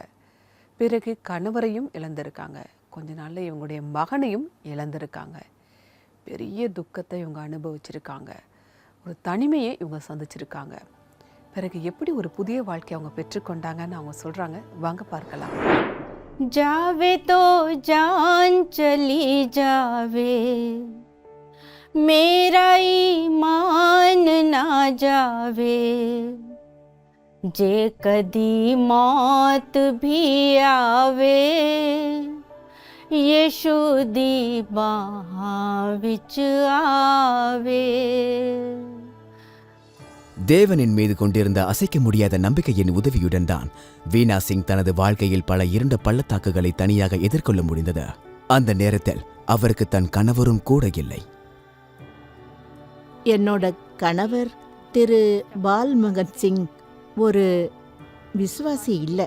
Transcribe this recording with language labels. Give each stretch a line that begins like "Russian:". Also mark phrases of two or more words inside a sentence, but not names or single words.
Tamil: பிறகு கணவரையும் இழந்திருக்காங்க. கொஞ்ச நாளில் இவங்களுடைய மகனையும் இழந்திருக்காங்க. பெரிய துக்கத்தை இவங்க அனுபவிச்சிருக்காங்க. ஒரு தனிமையை இவங்க சந்திச்சிருக்காங்க. பிறகு எப்படி ஒரு புதிய வாழ்க்கை அவங்க பெற்றுக்கொண்டாங்கன்னு அவங்க சொல்கிறாங்க. வாங்க பார்க்கலாம்.
Punjabi: ਜਾਵੇ ਤੋ ਜਾਨ ਚਲੀ ਜਾਵੇ, ਮੇਰਾ ਈਮਾਨ ਨਾ ਜਾਵੇ, ਜੇ ਕਦੀ ਮੌਤ ਭੀ ਆਵੇ, ਯੀਸ਼ੂ ਦੀ ਬਾਹਾਂ ਵਿਚ ਆਵੇ.
Tamil: தேவனின் மீது கொண்டிருந்த அசைக்க முடியாத நம்பிக்கையின் உதவியுடன் தான் வீணா சிங் தனது வாழ்க்கையில் பல இருண்ட பள்ளத்தாக்குகளை தனியாக எதிர்கொள்ள முடிந்தது. அந்த நேரத்தில் அவருக்கு தன் கணவரும் கூட இல்லை. என்னோட கணவர் திரு பால்மகன் சிங் ஒரு விசுவாசி இல்லை.